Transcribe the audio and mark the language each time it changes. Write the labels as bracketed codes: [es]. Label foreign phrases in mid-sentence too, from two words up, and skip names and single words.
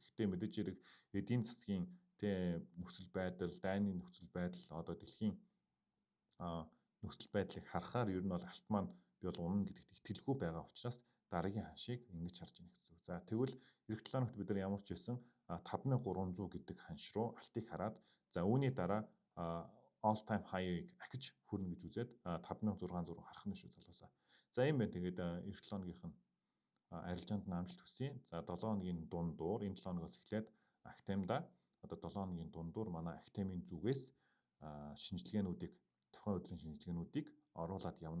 [mn] Гэхдээ мэдээж хэрэг эдийн засгийн нөхцөл байдал, дайны нөхцөл байдал одоо дэлхийн нөхцөл байдлыг харахаар ер нь бол алт маань би бол унана гэдэгт итгэлгүй байгаа учраас дараагийн ханшийг ингэж харж байна гэсэн үг. За тэгвэл эх 7 хоногт бид нар ямар ч байсан 5300 гэдэг ханш руу алтыг хараад за үүний дараа [en] all time high- [mn] ыг ахиж хүрнэ гэж үзээд 5600 харах нь шүү залуусаа. За юм байна. Тэгээд эх 7 хоногийнх нь арилжаанд амжилт хүсье. За 7 хоногийн дундуур энэ 7 хоногоос эхлээд Актемда одоо 7 хоногийн дундуур манай Актемийн зүгээс шинжилгээнүүдийг тухайн өдрийн шинжилгээнүүдийг оруулаад явна.